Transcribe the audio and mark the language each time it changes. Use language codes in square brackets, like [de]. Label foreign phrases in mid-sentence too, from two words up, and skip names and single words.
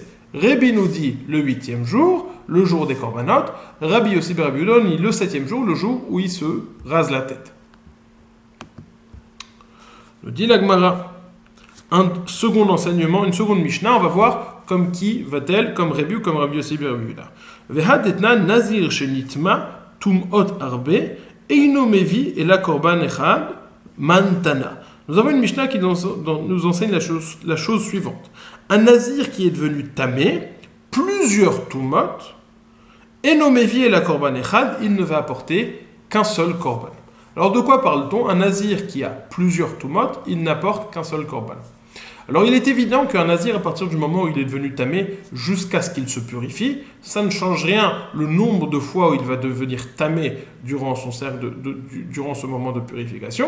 [fr] Rebi nous dit le 8e jour, le jour des korbanot. Rabbi Yossi ben Rabbi Yehuda, le septième jour, le jour où il se rase la tête. Le dit la Gemara. Un second enseignement, une seconde Mishnah, on va voir comme qui va-t-elle, comme Rabbi ou comme Rabbi Yossi ben Rabbi Yehuda. [he] והא דתנא נזיר שנטמא טומאות הרבה אינו מביא אלא קרבן אחד מתניתא. [fr] Nous avons une Mishnah qui nous enseigne la chose suivante. Un nazir qui est devenu tamé, plusieurs tumot, [he] אינו מביא אלא קרבן אחד, [fr] il ne va apporter qu'un seul korban. Alors de quoi parle-t-on? Un nazir qui a plusieurs tumot, il n'apporte qu'un seul korban. Alors il est évident qu'un nazir, à partir du moment où il est devenu tamé, jusqu'à ce qu'il se purifie, ça ne change rien le nombre de fois où il va devenir tamé durant son cercle durant ce moment de purification.